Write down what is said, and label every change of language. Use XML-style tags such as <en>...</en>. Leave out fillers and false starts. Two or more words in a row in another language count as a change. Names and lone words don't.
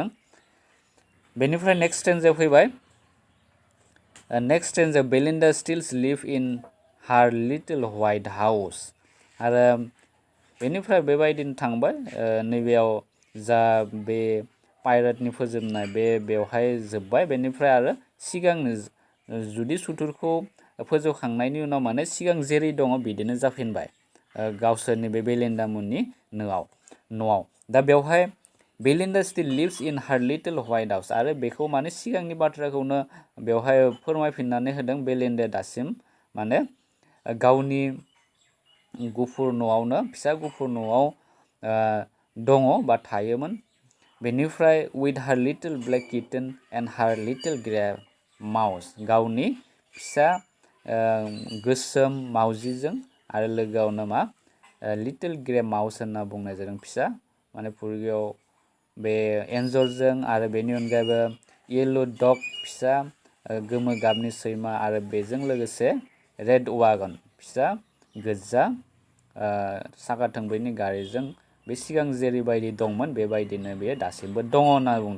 <brx>बेनिफ्राय</brx> <en>next stanza</en> <brx>फैबाय</brx> <en>next stanza</en> <brx>बेलिन्डा</brx> <en>stills live in her little white house</en> <brx>आरो बेनिफ्राय बेबायदिनो थांबाय नैबेयाव जा बे पाइरेटनि फोजोबनाय बेवहाय जोब्बाय। बेनिफ्राय आरो सिगांनो जुदि सुथुरखौ फोजोबखांनायनि उनाव माने सिगां जेरै दङ बिदिनो जाफिनबाय गावसोरनि बे बेलिन्डा मुंनि न'आव। दा बेवहाय बेलिन्डा</brx> <en>still lives in her little white house</en> <brx>आरो बेखौ माने सिगांनि बाथ्राखौनो बेवहाय फोरमायफिननानै होदों। बेलिन्डाया दासिम माने गावनि गुफुर न'आवनो फिसा गुफुर न'आव दङ बा थायोमोन।</brx> <en>बेनिफ्राय with her little black kitten and her little grey mouse</en> <brx>गावनि फिसा गोसोम मावजिजों आरो लोगोआवनो मा</brx> <en>little grey mouse</en> <brx>होनना बुंनाय जादों फिसा माने फुरगियाव बे एन्जरजों आरो बेनि अनगायैबो</brx> <en>yellow dog</en> <brx>फिसा गोमो गाबनि सैमा आरो बेजों लोगोसे</brx> <en>red wagon</en> <brx>फिसा गोजा साखा थोंब्रैनि गारिजों बे सिगां जेरैबायदि दंमोन बेबायदिनो बेयो दासिमबो दङ होनना बुंदों।</brx>